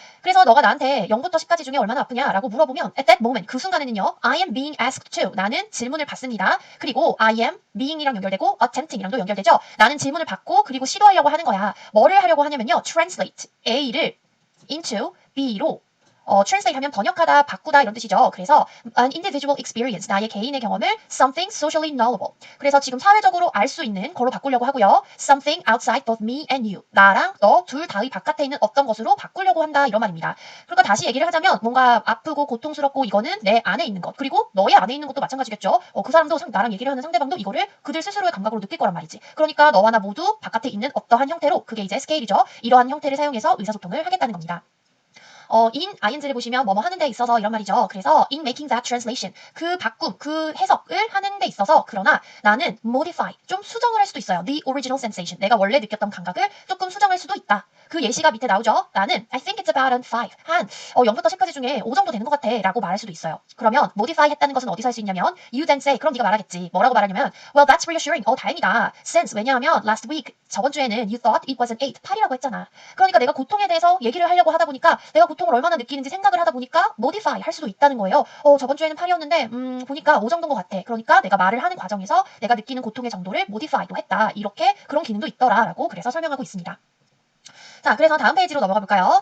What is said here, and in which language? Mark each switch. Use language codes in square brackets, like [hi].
[ko] 그래서 너가 나한테 0부터 10까지 중에 얼마나 아프냐라고 물어보면 [en] at that moment, [ko] 그 순간에는요, [en] I am being asked to, [ko] 나는 질문을 받습니다. 그리고 I am being이랑 연결되고 attempting이랑도 연결되죠. 나는 질문을 받고 그리고 시도하려고 하는 거야. 뭐를 하려고 하냐면요, translate A를 into B로 translate 하면 번역하다, 바꾸다 이런 뜻이죠. [en] 그래서 an individual experience, [ko] 나의 개인의 경험을 [en] something socially knowable. [ko] 그래서 지금 사회적으로 알 수 있는 걸로 바꾸려고 하고요. [en] something outside both me and you. [ko] 나랑 너 둘 다의 바깥에 있는 어떤 것으로 바꾸려고 한다, 이런 말입니다. 그러니까 다시 얘기를 하자면 뭔가 아프고 고통스럽고 이거는 내 안에 있는 것, 그리고 너의 안에 있는 것도 마찬가지겠죠. 그 사람도 나랑 얘기를 하는 상대방도 이거를 그들 스스로의 감각으로 느낄 거란 말이지. 그러니까 너와 나 모두 바깥에 있는 어떠한 형태로, 그게 이제 스케일이죠. 이러한 형태를 사용해서 의사소통을 하겠다는 겁니다. in ing를 보시면 뭐뭐 하는 데 있어서 이런 말이죠. 그래서 [en] in making that translation, [ko] 그 바꿈, 그 해석을 하는 데 있어서, 그러나 나는 modify, 좀 수정을 할 수도 있어요. [en] the original sensation, [ko] 내가 원래 느꼈던 감각을 조금 수정할 수도 있다. 그 예시가 밑에 나오죠. 나는 [en] I think it's about an 5, [ko] 0부터 10까지 중에 5 정도 되는 것 같아 라고 말할 수도 있어요. 그러면 modify 했다는 것은 어디서 할 수 있냐면 [en] you then say, [ko] 그럼 네가 말하겠지. 뭐라고 말하냐면 [en] well that's reassuring, [ko] 다행이다. since, 왜냐하면 [en] last week, [ko] 저번 주에는 [en] you thought it was an [ko] 8이라고 했잖아. 그러니까 내가 고통에 대해서 얘기를 하려고 하다 보니까, 내가 고통을 얼마나 느끼는지 생각을 하다 보니까 modify 할 수도 있다는 거예요. 저번 주에는 8이었는데 보니까 5 정도인 것 같아. 그러니까 내가 말을 하는 과정에서 내가 느끼는 고통의 정도를 modify도 했다. 이렇게 그런 기능도 있더라라고 그래서 설명하고 있습니다. 자, 그래서 다음 페이지로 넘어가 볼까요?